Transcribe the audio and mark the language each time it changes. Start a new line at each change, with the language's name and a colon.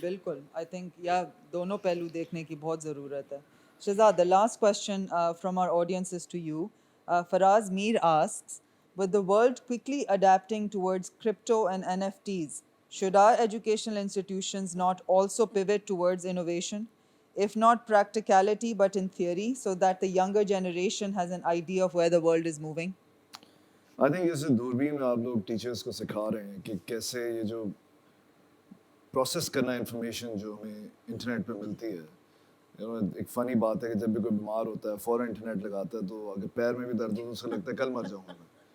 Urdu: بالکل,
English: I think
Urdu: دونوں پہلو دیکھنے کی بہت ضرورت ہے.
English: Shehzad, the last question from our audience is to you. Faraz Mir asks, with the world quickly adapting towards crypto and NFTs, should our educational institutions not also pivot towards innovation, if not practicality but in theory, so that the younger generation has an idea of where the world is moving?
Urdu: I think جیسے دوربین میں آپ لوگ teachers کو سکھا رہے ہیں کہ کیسے یہ جو پروسیس کرنا انفارمیشن جو ہمیں انٹرنیٹ پہ ملتی ہے, ایک فنی بات ہے کہ جب بھی کوئی بیمار ہوتا ہے فوراً انٹرنیٹ لگاتا ہے تو اگر پیر میں بھی درد ہو تو اسے لگتا ہے کل مر جاؤں گا میں.